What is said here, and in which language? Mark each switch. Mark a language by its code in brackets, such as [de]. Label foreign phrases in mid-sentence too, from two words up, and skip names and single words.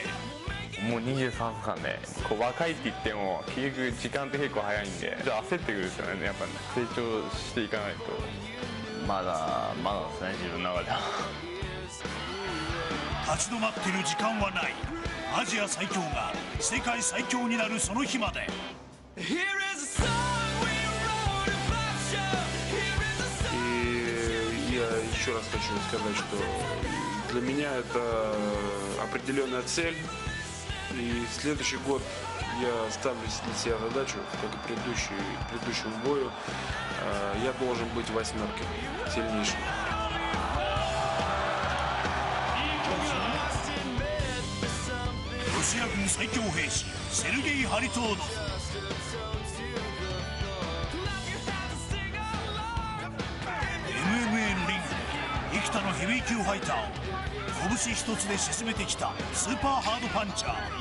[ja] もう23歳でこう若いって言っても結局時間って結構早いんで焦ってくるんですよね。やっぱ成長していかないとまだですね、自分の中では。立ち止まっている時間はない。アジア最強が世界最強になるその日まで。 [ru] Еще раз хочу сказать, что для меня это определенная цель, и следующий год я ставлю для себя задачу, как и предыдущему бою, я должен быть в восьмерке сильнейшим. [ja] ロシア軍最強兵士セルゲイ・ハリトーノフ。MMA のリングで生きたのヘビー級ファイターを拳一つで沈めてきたスーパーハードパンチャー。